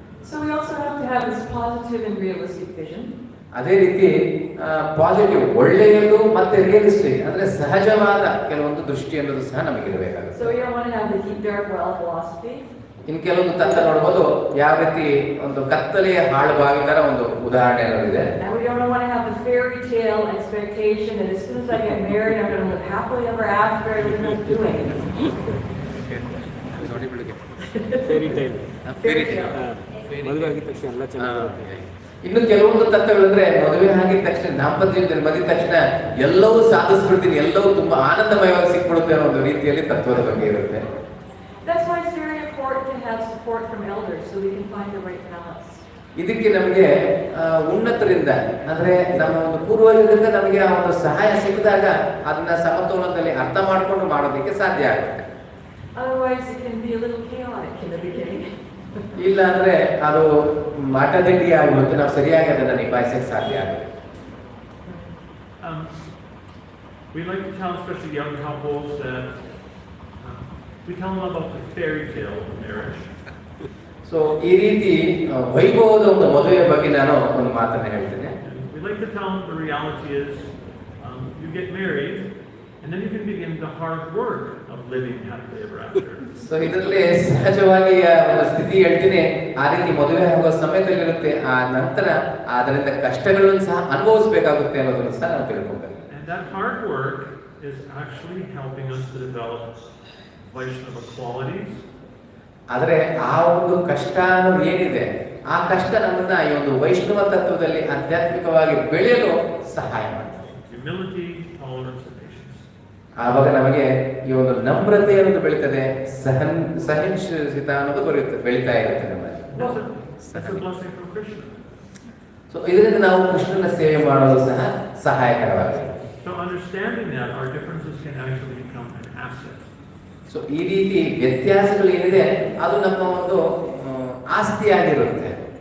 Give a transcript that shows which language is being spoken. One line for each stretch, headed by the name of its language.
English: So we also have to have this positive and realistic vision.
Kannada: ಅದೇ ರೀತಿ positive ಒಳ್ಳೆಯದು ಮತ್ತೆ ರಿಯಲಿಸ್ಟಿಕ್ ಅಂದ್ರೆ ಸಹಜವಾದ ಕೆಲವೊಂದು ದೃಷ್ಟಿ ಅನ್ನೋದು ಸಹ ನಮಗಿರಬೇಕಾಗುತ್ತೆ.
English: So we don't want to have the deep dark well philosophy.
Kannada: ಇನ್ನು ಕೆಲವೊಂದು ತತ್ವ ನೋಡ್ಬೋದು, ಯಾವ ರೀತಿ ಒಂದು ಕತ್ತಲೆಯ ಹಾಳು ಬಾವಿ ತರ ಒಂದು ಉದಾಹರಣೆ ಇದೆ.
English: And we don't want to have the fairy tale expectation that as soon as I get married I'm going to live happily ever after and not do anything. Fairy tale.
Kannada: ಮದುವೆ ಆಗಿದ ತಕ್ಷಣ ಎಲ್ಲ ಚೆನ್ನಾಗಿ. ಇನ್ನು ಕೆಲವೊಂದು ತತ್ವಗಳಂದ್ರೆ ಮದುವೆ ಆಗಿದ ತಕ್ಷಣ ದಾಂಪತ್ಯದಲ್ಲಿ ಮದುವೆ ತಕ್ಷಣ ಎಲ್ಲವೂ ಸಾಧಿಸ್ಬಿಡ್ತೀನಿ, ಎಲ್ಲವೂ ತುಂಬಾ ಆನಂದಮಯವಾಗಿ ಸಿಕ್ಬಿಡುತ್ತೆ ಅನ್ನೋ ಒಂದು ರೀತಿಯಲ್ಲಿ ತತ್ವದ ಬಗ್ಗೆ ಇರುತ್ತೆ.
English: That's why it's very important to have support from elders so we can find the right balance.
Kannada: ಇದಕ್ಕೆ ನಮಗೆ ಉನ್ನತರಿಂದ ಅಂದ್ರೆ ನಮ್ಮ ಒಂದು ಪೂರ್ವಜರಿಂದ ನಮಗೆ ಆ ಒಂದು ಸಹಾಯ ಸಿಕ್ಕಿದಾಗ ಅದನ್ನ ಸಮತೋಲನದಲ್ಲಿ ಅರ್ಥ ಮಾಡಿಕೊಂಡು ಮಾಡೋದಕ್ಕೆ ಸಾಧ್ಯ ಆಗುತ್ತೆ.
English: Otherwise it can be a little chaotic in the beginning.
Kannada: ಇಲ್ಲ ಅಂದ್ರೆ ಅದು ಮಾಟದಂಡಿ ಆಗಿರುತ್ತೆ, ನಾವು ಸರಿಯಾಗಿ ಅದನ್ನ ನಿಭಾಯಿಸಕ್ಕೆ ಸಾಧ್ಯ ಆಗುತ್ತೆ.
English: We like to tell especially young couples that we tell them about the fairy tale of marriage.
Kannada: So ಈ ರೀತಿ ವೈಭವದ ಒಂದು ಮದುವೆಯ ಬಗ್ಗೆ ನಾನು ಒಂದು ಮಾತನ್ನ ಹೇಳ್ತೇನೆ.
English: We like to tell them the reality is you get married and then you can begin the hard work of living happily ever after.
Kannada: So ಇದರಲ್ಲಿ ಸಹಜವಾಗಿ ಒಂದು ಸ್ಥಿತಿ ಹೇಳ್ತೀನಿ, ಆ ರೀತಿ ಮದುವೆ ಆಗುವ ಸಮಯದಲ್ಲಿರುತ್ತೆ, ಆ ನಂತರ ಅದರಿಂದ ಕಷ್ಟಗಳನ್ನು ಸಹ ಅನುಭವಿಸಬೇಕಾಗುತ್ತೆ ಅನ್ನೋದನ್ನು ಸಹ ನಾವು ತಿಳ್ಕೊಬೇಕು.
English: And that hard work is actually helping us to develop Vaishnava qualities.
Kannada: ಆದರೆ ಆ ಒಂದು ಕಷ್ಟ ಅನ್ನೋದು ಏನಿದೆ, ಆ ಕಷ್ಟ ನಮ್ಮನ್ನ ಈ ಒಂದು ವೈಷ್ಣವ ತತ್ವದಲ್ಲಿ ಆಧ್ಯಾತ್ಮಿಕವಾಗಿ ಬೆಳೆಯಲು ಸಹಾಯ ಮಾಡ್ತದೆ.
English: Humility, tolerance, and patience.
Kannada: ಆವಾಗ ನಮಗೆ ಈ ಒಂದು ನಮ್ರತೆ ಅನ್ನೋದು ಬೆಳೀತದೆ, ಸಹಿಷ್ಣುತ ಅನ್ನೋದು ಬೆಳೀತಾ ಇರುತ್ತೆ ನಮ್ಮಲ್ಲಿ.
English: That's a blessing from Krishna.
Kannada: So ಇದರಿಂದ ನಾವು ಕೃಷ್ಣನ ಸೇವೆ ಮಾಡೋದು ಸಹ ಸಹಾಯಕರವಾಗಿದೆ.
English: So understanding that our differences can actually become an asset.
Kannada: So ಈ ರೀತಿ ವ್ಯತ್ಯಾಸಗಳು ಏನಿದೆ ಅದು ನಮ್ಮ ಒಂದು ಆಸ್ತಿಯಾಗಿರುತ್ತೆ.